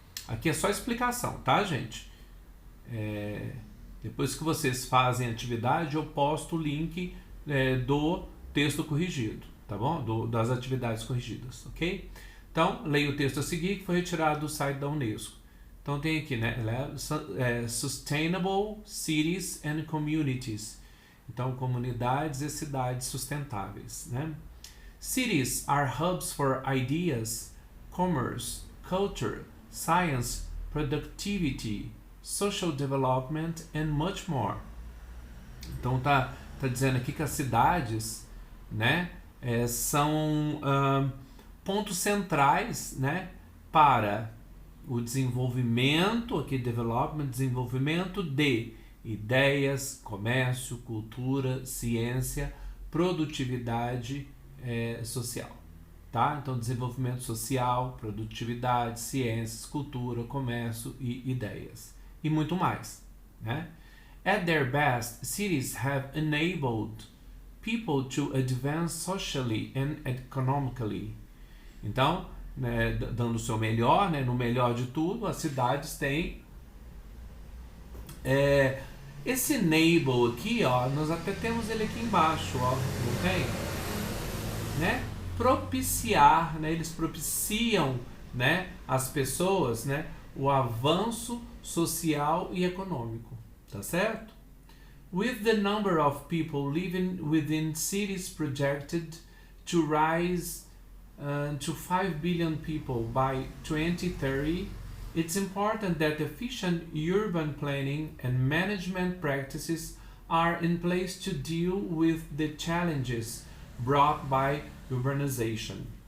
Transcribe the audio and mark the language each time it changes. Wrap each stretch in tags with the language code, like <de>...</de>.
<pt>Aqui é só explicação, tá, gente? Depois que vocês fazem a atividade, eu posto o link do texto corrigido, tá bom? Das atividades corrigidas, ok? Então, leia o texto a seguir, que foi retirado do site da Unesco. Então tem aqui, né?</pt> <en>Sustainable Cities and Communities.</en> <pt>Então, comunidades e cidades sustentáveis, né?</pt> <en>Cities are hubs for ideas, commerce, culture, science, productivity, social development and much more.</en> <pt>Então tá dizendo aqui que as cidades, né, são pontos centrais, né, para o desenvolvimento, aqui development, desenvolvimento de ideias, comércio, cultura, ciência, produtividade social, tá? Então desenvolvimento social, produtividade, ciências, cultura, comércio e ideias e muito mais, né?</pt> <en>At their best, cities have enabled people to advance socially and economically.</en> <pt>Então, né, dando o seu melhor, né, no melhor de tudo, as cidades têm esse enable aqui, ó, nós até temos ele aqui embaixo, ó, não tem? Né? Propiciar, né, eles propiciam, né, as pessoas, né, o avanço social e econômico, tá certo?</pt> <en>With the number of people living within cities projected to rise to 5 billion people by 2030, it's important that efficient urban planning and management practices are in place to deal with the challenges brought by urbanization.</en>